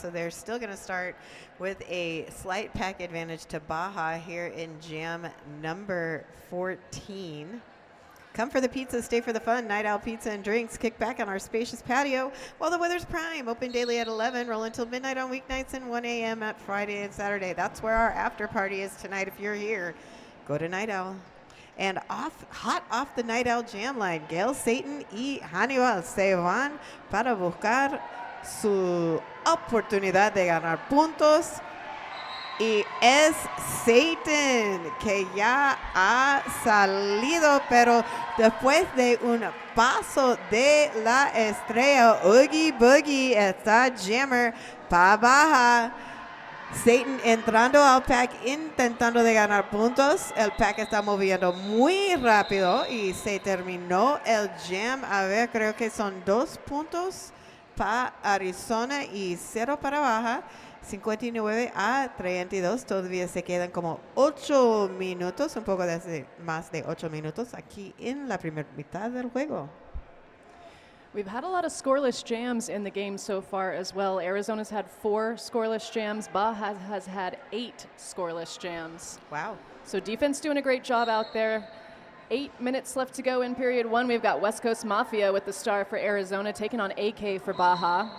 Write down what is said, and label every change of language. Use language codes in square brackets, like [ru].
[en] So they're still going to start with a slight pack advantage to Baja here in jam number 14. Come for the pizza, stay for the fun. Night Owl Pizza and Drinks. Kick back on our spacious patio while the weather's prime. Open daily at 11, roll until midnight on weeknights and 1 a.m. at Friday and Saturday. That's where our after party is tonight if you're here. Go to Night Owl. And hot off the Night Owl Jam line, [es] Gail Satan y Hannibal se van para buscar su oportunidad de ganar puntos. Y es Satan que ya ha salido, pero después de un paso de la estrella, Oogie Boogie está jammer para Baja. Satan entrando al pack intentando de ganar puntos. El pack está moviendo muy rápido y se terminó el jam. A ver, creo que son 2 puntos para Arizona y 0 para Baja. 59-32. Todavía se quedan como 8 minutos, un poco más de 8 minutos aquí en la primera mitad del juego. [en] We've had a lot of scoreless jams in the game so far as well. Arizona's had 4 scoreless jams. Baja has had 8 scoreless jams. Wow. So defense doing a great job out there. 8 minutes left to go in period 1. We've got West Coast Mafia with the star for Arizona taking on AK for Baja.